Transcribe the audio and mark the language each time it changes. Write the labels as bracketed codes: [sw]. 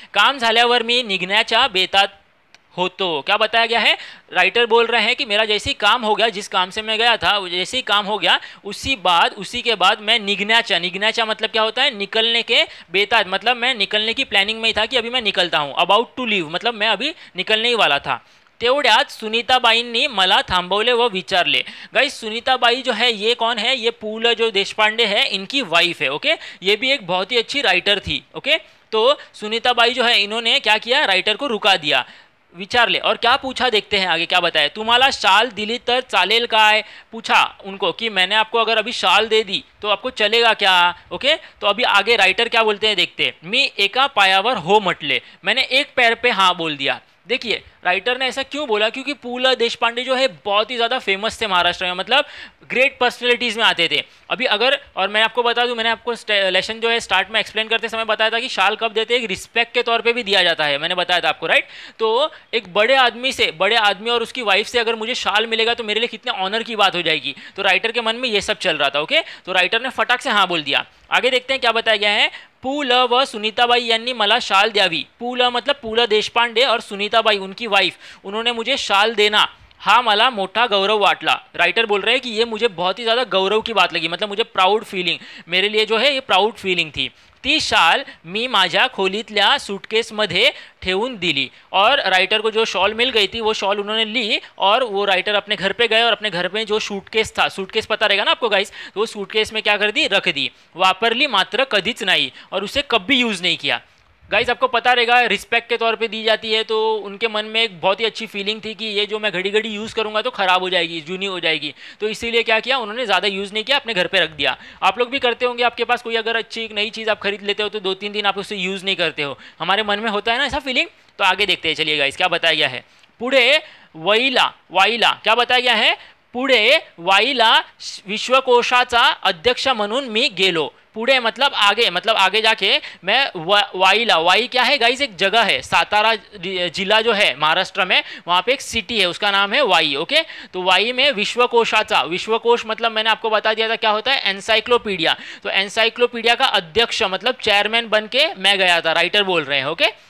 [mr] काम झाल्यावर मी निघण्याच्या बेतात हो, [hi] तो क्या बताया गया है, राइटर बोल रहे हैं कि मेरा जैसे ही काम हो गया, जिस काम से मैं गया था जैसे ही काम हो गया, उसी के बाद मैं निघण्याचा मतलब क्या होता है, निकलने के बेताज, मतलब मैं निकलने की प्लानिंग में ही था कि अभी मैं निकलता हूँ, अबाउट टू लीव मतलब मैं अभी निकलने ही वाला था। [mr] तेवढ्यात सुनीताबाईंनी मला थांबवले व विचारले। [hi] गाइस सुनीताबाई जो है ये कौन है, ये पु ल जो देशपांडे है इनकी वाइफ है, ओके। ये भी एक बहुत ही अच्छी राइटर थी, ओके। तो सुनीताबाई जो है इन्होंने क्या किया, राइटर को रुका दिया, विचार ले और क्या पूछा, देखते हैं आगे क्या बताया। [mr] तुम्हाला शाल दिली तर चालेल काय, [hi] पूछा उनको कि मैंने आपको अगर अभी शाल दे दी तो आपको चलेगा क्या, ओके। तो अभी आगे राइटर क्या बोलते हैं देखते हैं। [mr] मी एका पायावर हो म्हटले, [hi] मैंने एक पैर पे हाँ बोल दिया। देखिए राइटर ने ऐसा क्यों बोला, क्योंकि पु ल देशपांडे जो है बहुत ही ज़्यादा फेमस थे महाराष्ट्र में, मतलब ग्रेट पर्सनैलिटीज़ में आते थे। अभी अगर, और मैं आपको बता दूं, मैंने आपको लेसन जो है स्टार्ट में एक्सप्लेन करते समय बताया था कि शाल कब देते हैं, एक रिस्पेक्ट के तौर पे भी दिया जाता है, मैंने बताया था आपको, राइट। तो एक बड़े आदमी और उसकी वाइफ से अगर मुझे शाल मिलेगा तो मेरे लिए कितने ऑनर की बात हो जाएगी। तो राइटर के मन में ये सब चल रहा था, ओके। तो राइटर ने फटाक से हाँ बोल दिया। आगे देखते हैं क्या बताया गया है। [mr] पु ल व सुनीताबाई यांनी मला शाल द्यावी। [hi] पु ल मतलब पु ल देशपांडे और सुनीताबाई उनकी वाइफ, उन्होंने मुझे शाल देना [mr] हा मला मोठा गौरव वाटला। [hi] राइटर बोल रहे हैं कि ये मुझे बहुत ही ज़्यादा गौरव की बात लगी, मतलब मुझे प्राउड फीलिंग, मेरे लिए जो है ये प्राउड फीलिंग थी। [mr] ती शाल मी माझ्या खोलीतल्या सूटकेसमध्ये ठेवून दिली। [hi] और राइटर को जो शॉल मिल गई थी वो शॉल उन्होंने ली और वो राइटर अपने घर पे गए और अपने घर में जो सूटकेस था, सूटकेस पता रहेगा ना आपको गाइस, तो वो सूटकेस में क्या कर दी, रख दी। [mr] वापरली मात्र कधीच नाही, [hi] और उसे कभी यूज़ नहीं किया। गाइस आपको पता रहेगा रिस्पेक्ट के तौर पे दी जाती है, तो उनके मन में एक बहुत ही अच्छी फीलिंग थी कि ये जो मैं घड़ी घड़ी यूज़ करूंगा तो ख़राब हो जाएगी, जूनी हो जाएगी, तो इसीलिए क्या किया उन्होंने, ज़्यादा यूज़ नहीं किया, अपने घर पे रख दिया। आप लोग भी करते होंगे, आपके पास कोई अगर अच्छी एक नई चीज़ आप खरीद लेते हो तो 2-3 दिन आप उसे यूज़ नहीं करते हो, हमारे मन में होता है ना ऐसा फीलिंग। तो आगे देखते हैं, चलिए गाइस क्या बताया गया है। [mr] पुढे वाईला [hi] क्या बताया गया है, [mr] पुढे वाईला विश्वकोशाचा अध्यक्ष म्हणून मी गेलो। [hi] पुढे मतलब आगे जाके मैं वाईला, वाई क्या है गाइस, एक जगह है, सातारा जिला जो है महाराष्ट्र में, वहाँ पे एक सिटी है उसका नाम है वाई, ओके। तो वाई में विश्वकोशाचा, विश्वकोश मतलब मैंने आपको बता दिया था क्या होता है, एनसाइक्लोपीडिया। तो एनसाइक्लोपीडिया का अध्यक्ष मतलब चेयरमैन बन के मैं गया था, राइटर बोल रहे हैं, ओके।